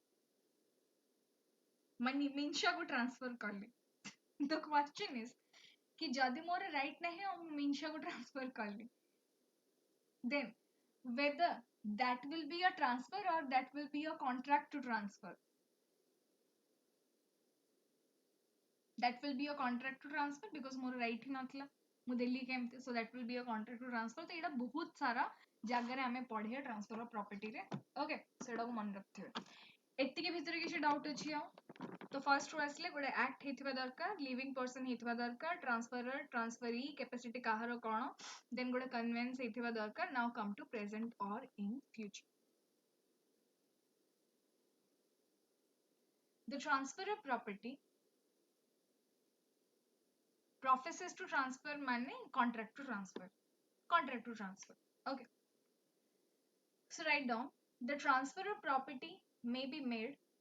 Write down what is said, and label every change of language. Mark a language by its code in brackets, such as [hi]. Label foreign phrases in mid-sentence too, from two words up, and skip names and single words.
[or] ମାନେ ମିଂସାକୁ [en] transfer କଲି the question is कि [or] ଯଦି ମୋର [en] right [or] ନାହିଁ ଆଉ ମୁଁ ମିଂସାକୁ [en] transfer କଲି then whether that will be a transfer or that will be a contract to transfer that will be a contract to transfer because [or] ମୋର right ହିଁ ନଥିଲା ମୁଁ ଦେଲି କେମିତି [en] so that will be a contract to transfer [or] ତ ଏଇଟା ବହୁତ ସାରା ଜାଗାରେ ଆମେ ପଢିବା [en] transfer of property [or] ରେ okay ସେଇଟାକୁ ମନେ ରଖିଥିବେ ଏତିକି ଭିତରେ କିଛି doubt ଅଛି ଆଉ ତ first ରୁ ଆସିଲେ ଗୋଟେ act ହେଇଥିବା ଦରକାର [en] living person [or] ହେଇଥିବା ଦରକାର [en] transferor transferee capacity [or] କାହାର କଣ then ଗୋଟେ conveyance ହେଇଥିବା ଦରକାର [en] now come to present or in future the transfer of property professes to transfer माने contract to transfer okay so write down the transfer of property may be made